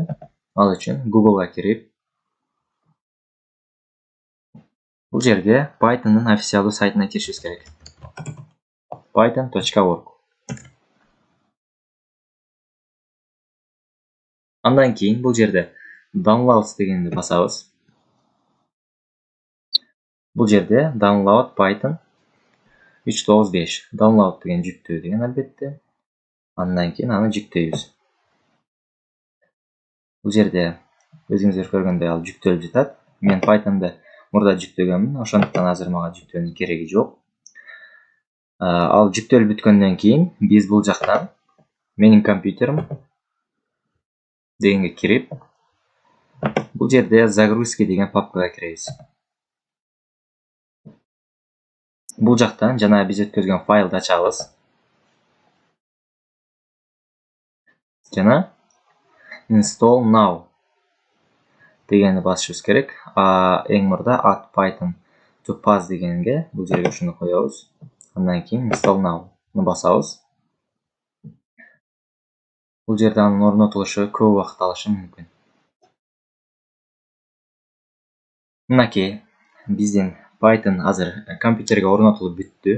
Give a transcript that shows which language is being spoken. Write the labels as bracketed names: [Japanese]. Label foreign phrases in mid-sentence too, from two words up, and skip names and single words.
[Kyrgyz] Ал үчүн Google'га кирип, бул жерге Python'ун официалдуу сайтына киришибиз керек. python.org. Андан кийин бул жерде downloads дегенди басабыз. Бул жерде [English] download Python 3.9.5. [Kyrgyz] Download деген жүктөө деген албетте. Андан кийин аны жүктөйбүз. Бул жерде өзүңүздөр көргөндөй ал жүктөлүп жатат. Мен Python'ды мурда жүктөгөнмүн, ошондуктан азыр мага жүктөөнүн кереги жок. Ал жүктөлүп бүткөндөн кийин биз бул жактан менин компьютерим дегенге кирип, бул жерде загрузки деген папкага киребиз. Бул жактан жана биз өткөзгөн файлды ачабыз. Жана [English] install now [Kyrgyz] дегенди басышыбыз керек. Эң мурда [English] add Python to pass [Kyrgyz] дегенге бул жерге ушуну коебуз. Андан кийин [English] install now'ну [Kyrgyz] басабыз. Бул жерде анын орнотулушу көп убакыт алышы мүмкүн. Мынакей, биздин Python азыр компьютерге орнотулуп бүттү.